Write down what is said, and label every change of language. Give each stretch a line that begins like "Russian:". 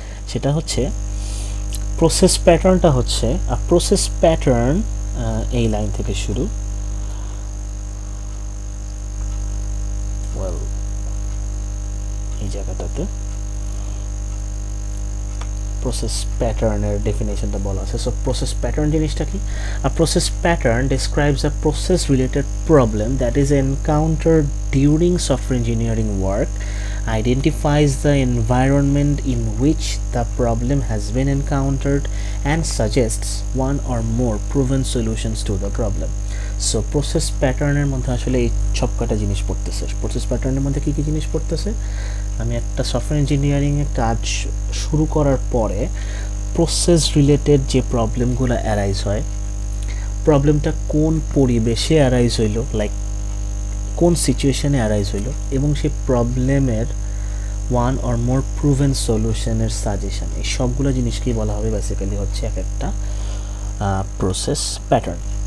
Bangla: সেটা হচ্ছে প্রসেস প্যাটার্নটা হচ্ছে প্রসেস প্যাটার্ন এই লাইন থেকে শুরু, এই জায়গাটাতে প্রসেস প্যাটার্নের ডেফিনেশনটা বলা আছে। সো প্রসেস প্যাটার্ন জিনিসটা কি?
English: A process pattern describes a process related problem that is encountered during software engineering work, identifies the environment in which the problem has been encountered and suggests one or more proven solutions to the problem.
Bangla: So process প্যাটার্নের মধ্যে আসলে এই সবকটা জিনিস পড়তেছে। Process প্যাটার্নের মধ্যে কী কী জিনিস পড়তেছে, আমি একটা সফটওয়্যার ইঞ্জিনিয়ারিংয়ে কাজ শুরু করার পরে প্রসেস রিলেটেড যে প্রবলেমগুলো অ্যারাইজ হয়, প্রবলেমটা কোন পরিবেশে অ্যারাইজ হইল, লাইক কোন সিচুয়েশনে অ্যারাইজ হইল, এবং সেই প্রবলেমের one or more proven সলিউশনের suggestion, এই সবগুলো জিনিসকেই বলা হবে বেসিক্যালি হচ্ছে এক একটা প্রসেস প্যাটার্ন।